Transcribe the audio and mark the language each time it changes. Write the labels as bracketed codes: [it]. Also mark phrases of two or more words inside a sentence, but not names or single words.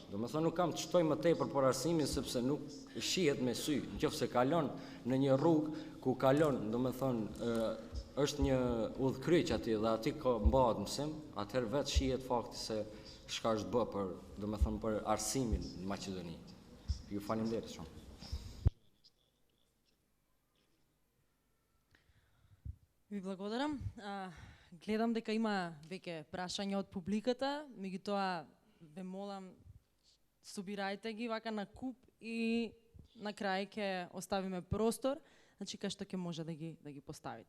[sq] Do të thonë nuk kam të shtoj më tepër për arsimin sepse nuk shihet me sy. Nëse kalon në një rrugë ku kalon, do të thonë është një udhkryq aty dhe aty ka mbahet mësim, atëherë vetë shihet fakti se çka është bërë për, do të thonë për arsimin në Maqedoni. Ju faleminderit shumë. [mk] Ви благодарам. Гледам дека има веќе прашања од публиката, меѓутоа ве молам собирајте ги вака на куп и на крај ќе оставиме простор, значи кај што ќе може да ги поставите.